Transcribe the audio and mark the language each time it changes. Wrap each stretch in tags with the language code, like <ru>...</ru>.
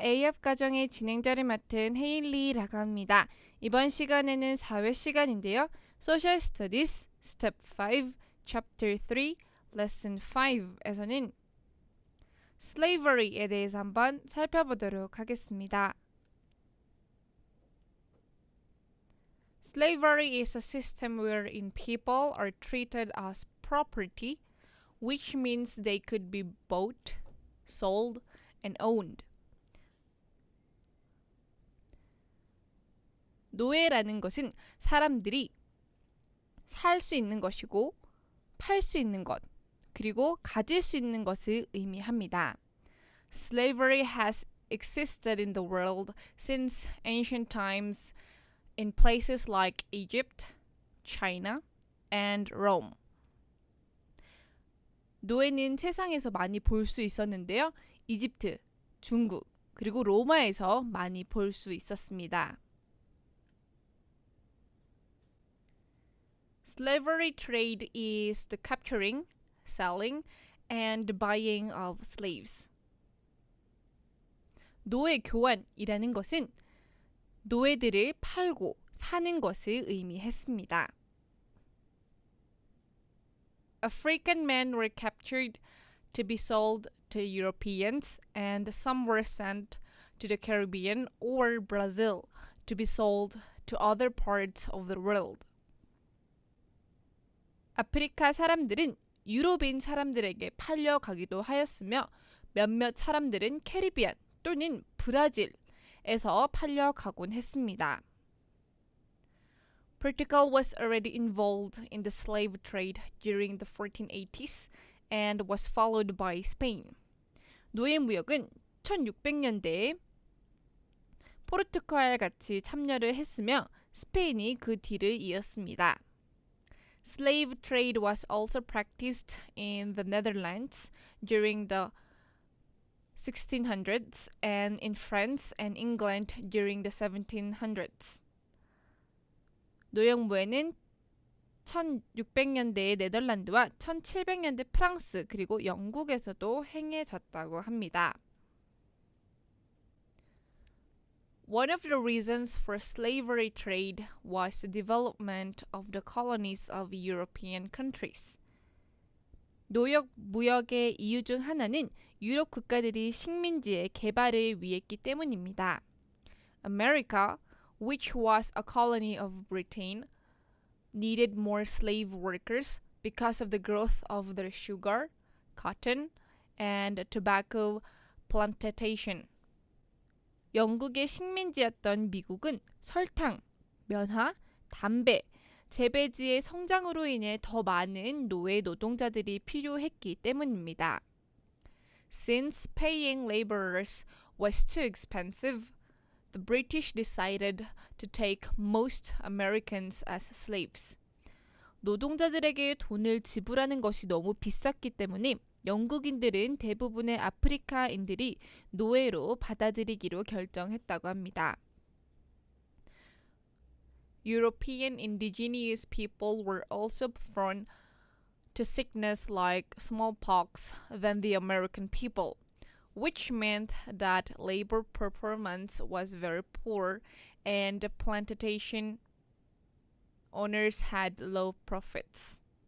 <ko>AHOP 가정의 진행자를 맡은 헤일리라고 합니다. 이번 시간에는 4회 시간인데요. Social Studies Step 5, Chapter 3, Lesson 5에서는 Slavery에 대해서 한번 살펴보도록 하겠습니다.</ko> <en>Slavery is a system wherein people are treated as property, which means they could be bought, sold, and owned.</en> <ko>노예라는 것은 사람들이 살 수 있는 것이고 팔 수 있는 것, 그리고 가질 수 있는 것을 의미합니다.</ko> <en>Slavery has existed in the world since ancient times in places like Egypt, China, and Rome.</en> <ko>노예는 세상에서 많이 볼 수 있었는데요. 이집트, 중국, 그리고 로마에서 많이 볼 수 있었습니다.</ko> <en>Slavery trade is the capturing, selling, and buying of slaves.</en> <ko>노예 교환이라는 것은 노예들을 팔고 사는 것을 의미했습니다.</ko> <en>African men were captured to be sold to Europeans, and some were sent to the Caribbean or Brazil to be sold to other parts of the world.</en> <ko>아프리카 사람들은 유럽인 사람들에게 팔려가기도 하였으며 몇몇 사람들은 캐리비안 또는 브라질에서 팔려가곤 했습니다.</ko> <en>Portugal was already involved in the slave trade during the 1480s and was followed by Spain.</en> <ko>노예 무역은 1600년대에 포르투갈 같이 참여를 했으며 스페인이 그 뒤를 이었습니다.</ko> <en>Slave trade was also practiced in the Netherlands during the 1600s and in France and England during the 1700s.</en> <ko>노역무예는 1600년대의 네덜란드와 1700년대 프랑스 그리고 영국에서도 행해졌다고 합니다.</ko> <en>One of the reasons for slavery trade was the development of the colonies of European countries.</en> <ko>노역 무역의 이유 중 하나는 유럽 국가들이 식민지의 개발을 위했기 때문입니다.</ko> <en>America, which was a colony of Britain, needed more slave workers because of the growth of their sugar, cotton, and tobacco plantation.</en> <ko>영국의 식민지였던 미국은 설탕, 면화, 담배, 재배지의 성장으로 인해 더 많은 노예 노동자들이 필요했기 때문입니다.</ko> <en>Since paying laborers was too expensive, the British decided to take most Americans as slaves.</en> <ko>노동자들에게 돈을 지불하는 것이 너무 비쌌기 때문에 영국인들은 대부분의 아프리카인들이 노예로 받아들이기로 결정했다고 합니다.</ko> <en>European indigenous people were also prone to sickness like smallpox than the American people, which meant that labor performance was very poor and plantation owners had low profits.</en>